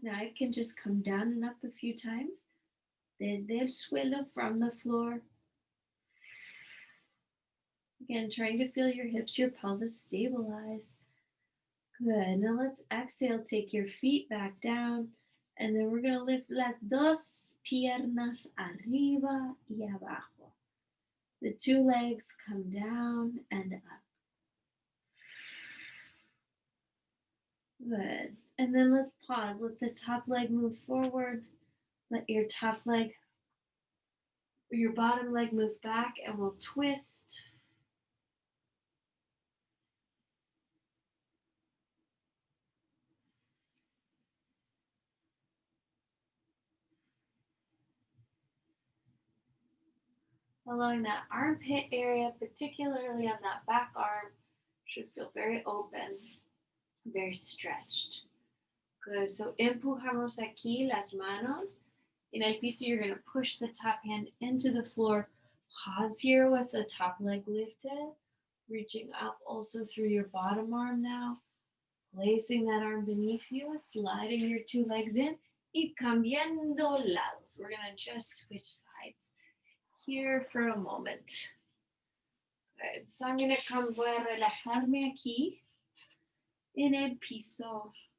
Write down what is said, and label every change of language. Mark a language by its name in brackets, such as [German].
[English] Now it can just come down and up a few times. [Spanish] Desde el suelo, [English] from the floor. Again, trying to feel your hips, your pelvis stabilize. Good. Now let's exhale, take your feet back down. And then we're going to lift [Spanish] las dos piernas arriba y abajo. [English] The two legs come down and up. Good. And then let's pause. Let the top leg move forward. Let your top leg or your bottom leg move back, and we'll twist. Allowing that armpit area, particularly on that back arm, should feel very open, very stretched. Good. [Spanish] So empujamos aquí las manos. En el piso, [English] you're going to push the top hand into the floor. Pause here with the top leg lifted, reaching up also through your bottom arm now. Placing that arm beneath you, sliding your two legs in, [Spanish] y cambiando lados. [English] We're going to just switch sides here for a moment. Good. So I'm going to [Spanish] voy a relajarme aquí en el piso.